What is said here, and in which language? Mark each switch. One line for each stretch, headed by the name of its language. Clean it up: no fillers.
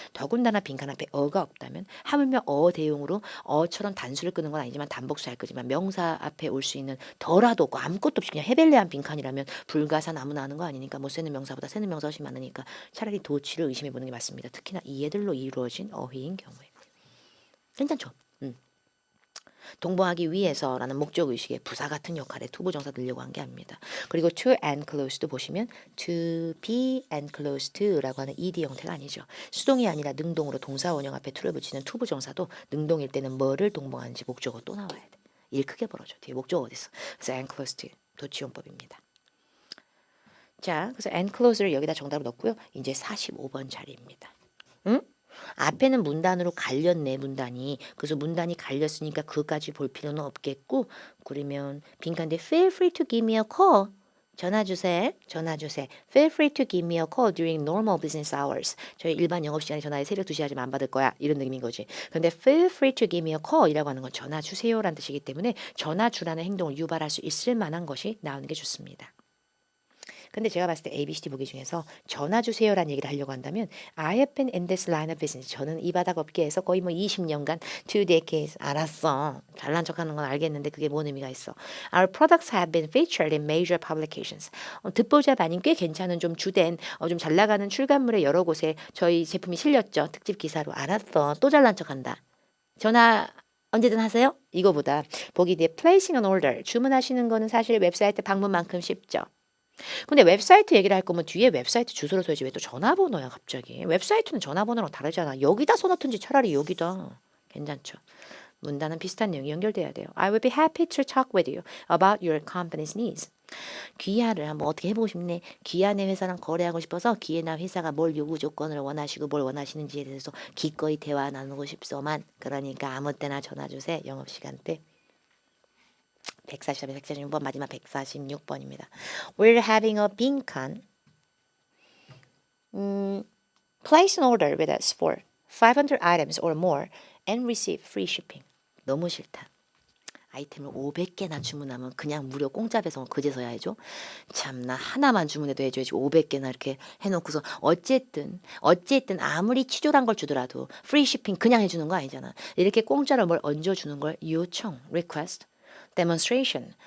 Korean: 더군다나 빈칸 앞에 어가 없다면 하물며 어 대용으로 어처럼 단수를 끄는 건 아니지만 단복수할 거지만 명사 앞에 올 수 있는 더라도 없고 아무것도 없이 그냥 해벨레한 빈칸이라면 불가사 아무나 하는 거 아니니까 못 세는 명사보다 세는 명사 훨씬 많으니까 차라리 도치를 의심해 보는 게 맞습니다. 특히나 이 애들로 이루어진 어휘인 경우에. 괜찮죠? 동봉하기 위해서라는 목적의식의 부사 같은 역할에 투부정사 넣으려고 한 게 아닙니다. 그리고 to and close도 보시면
English: to be and close to
Korean: 라고 하는 ed 형태가 아니죠. 수동이 아니라 능동으로 동사 원형 앞에 to를 붙이는 투부정사도 능동일 때는 뭐를 동봉하는지 목적어 또 나와야 돼. 일 크게 벌어져. 뒤에 목적어 어딨어. 그래서 and close to 도치용법입니다. 자, 그래서 and close를 여기다 정답을 넣고요. 이제 45번 자리입니다. 응? 앞에는 문단으로 갈렸네 문단이. 그래서 문단이 갈렸으니까 그까지 볼 필요는 없겠고 그러면 빈칸데
English: feel free to give me a call.
Korean: 전화 주세요. 전화 주세요.
English: Feel free to give me a call during normal business hours.
Korean: 저희 일반 영업시간에 전화해 새벽 2시까지만 안 받을 거야. 이런 느낌인 거지. 근데
English: feel free to give me a call
Korean: 이라고 하는 건 전화 주세요라는 뜻이기 때문에 전화 주라는 행동을 유발할 수 있을 만한 것이 나오는 게 좋습니다. 근데 제가 봤을 때 A, B, C, D 보기 중에서 전화 주세요라는 얘기를 하려고 한다면
English: I have been in this line of business.
Korean: 저는 이 바닥 업계에서 거의 뭐 20년간
English: 2 decades.
Korean: 알았어. 잘난 척하는 건 알겠는데 그게 뭔 의미가 있어.
English: Our products have been featured in major publications.
Korean: 듣보잡 아닌 꽤 괜찮은 좀 주된 좀 잘 나가는 출간물의 여러 곳에 저희 제품이 실렸죠. 특집 기사로. 알았어. 또 잘난 척한다. 전화 언제든 하세요. 이거보다 보기 뒤에
English: placing an order.
Korean: 주문하시는 거는 사실 웹사이트 방문만큼 쉽죠. 근데 웹사이트 얘기를 할 거면 뒤에 웹사이트 주소를 써야지 왜 또 전화번호야 갑자기. 웹사이트는 전화번호랑 다르잖아. 여기다 써놓든지 차라리 여기다. 괜찮죠. 문단은 비슷한 내용이 연결돼야 돼요.
English: I will be happy to talk with you about your company's needs.
Korean: 귀하를 한번 어떻게 해보고 싶네. 귀하네 회사랑 거래하고 싶어서 귀하나 회사가 뭘 요구 조건을 원하시고 뭘 원하시는지에 대해서 기꺼이 대화 나누고 싶소만. 그러니까 아무 때나 전화 주세요. 영업시간 때. 143, 146번 마지막 146번입니다.
English: We're having a
Korean: 빈칸.
English: Place an order with us for 500 items or more and receive free shipping.
Korean: 너무 싫다. 아이템을 500개나 주문하면 그냥 무료 공짜 배송을 그제서야 해줘. 참나 하나만 주문해도 해줘야지 500개나 이렇게 해놓고서 어쨌든 아무리 치졸한 걸 주더라도 free shipping 그냥 해주는 거 아니잖아. 이렇게 공짜로 뭘 얹어주는 걸 요청, request, demonstration.